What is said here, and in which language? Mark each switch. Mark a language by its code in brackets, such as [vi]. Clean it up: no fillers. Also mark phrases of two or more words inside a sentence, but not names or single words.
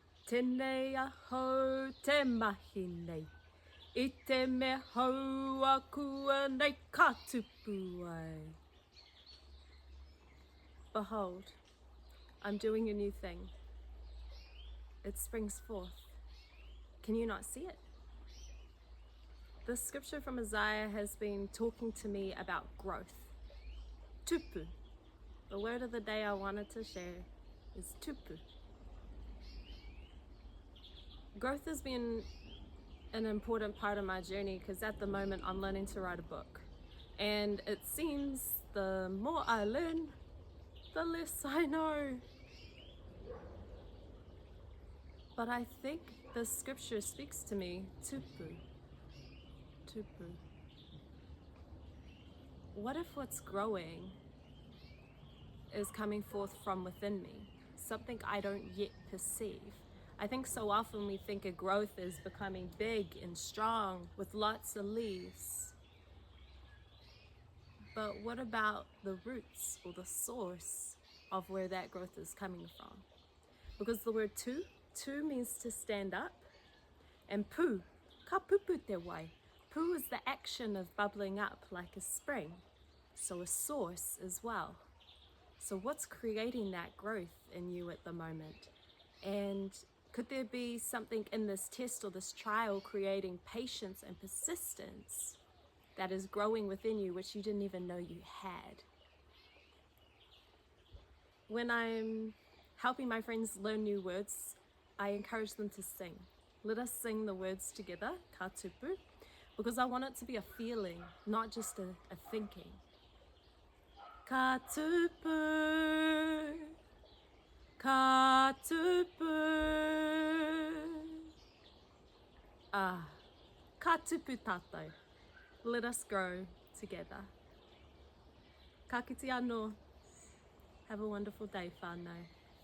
[mi] Tēnei ahau te mahi nei. I te me hau ākuanei ka tupu ai. [en] Behold, I'm doing a new thing. It springs forth. Can you not see it? This scripture from Isaiah has been talking to me about growth. Tupu. The word of the day I wanted to share is tupu. Growth has been an important part of my journey because at the moment I'm learning to write a book. And it seems the more I learn, the less I know. But I think the scripture speaks to me, [mi] tupu, tupu. [en] What if what's growing is coming forth from within me, something I don't yet perceive? I think so often we think a growth is becoming big and strong with lots of leaves. But what about the roots or the source of where that growth is coming from? Because the word tu means to stand up, and pu, [mi] ka pupu te wai. [en] Pu is the action of bubbling up like a spring, so a source as well. So what's creating that growth in you at the moment? And could there be something in this test or this trial creating patience and persistence that is growing within you which you didn't even know you had? When I'm helping my friends learn new words, I encourage them to sing. Let us sing the words together, [mi] ka tupu, [en] because I want it to be a feeling, not just a thinking. [mi] Ka tupu, ka tupu. Ka tupu tātou. [en] Let us grow together. [mi] Ka kite anō. [en] Have a wonderful day, whanau.